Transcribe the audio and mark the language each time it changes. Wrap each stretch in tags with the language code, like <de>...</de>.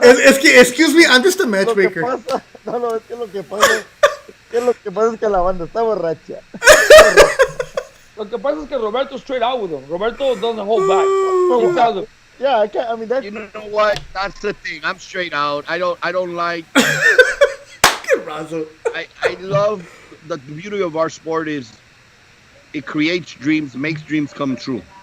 <en>Excuse me, I'm just a matchmaker.</en> <es>Lo que pasa es que la banda está borracha. Lo que pasa es que Roberto's</es> <en>straight out with him. Roberto doesn't hold back. He tells him, Yeah, I can't. I mean, that's You know what? That's the thing. I'm straight out. I don't like. Razo. I love the beauty of our sport is it creates dreams, makes dreams come true.</en>